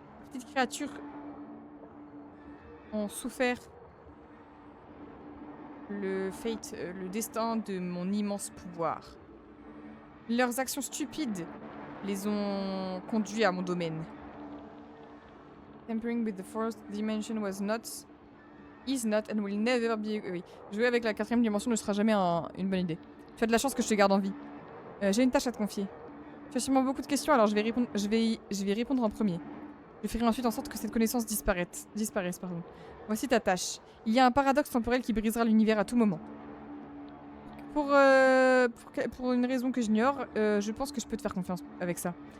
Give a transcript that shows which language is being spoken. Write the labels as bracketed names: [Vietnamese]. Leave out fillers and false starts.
[French] Petites créatures ont souffert le fate, le destin de mon immense pouvoir. Leurs actions stupides les ont conduits à mon domaine. [English] Tampering with the fourth dimension was not, is not and will never be... [French] Oui, jouer avec la quatrième dimension ne sera jamais une bonne idée. Tu as de la chance que je te garde en vie. J'ai une tâche à te confier. Tu as sûrement beaucoup de questions, alors je vais répondre en premier. Je ferai ensuite en sorte que cette connaissance disparaisse. Pardon. Voici ta tâche. Il y a un paradoxe temporel qui brisera l'univers à tout moment. Pour une raison que j'ignore, je pense que je peux te faire confiance avec ça.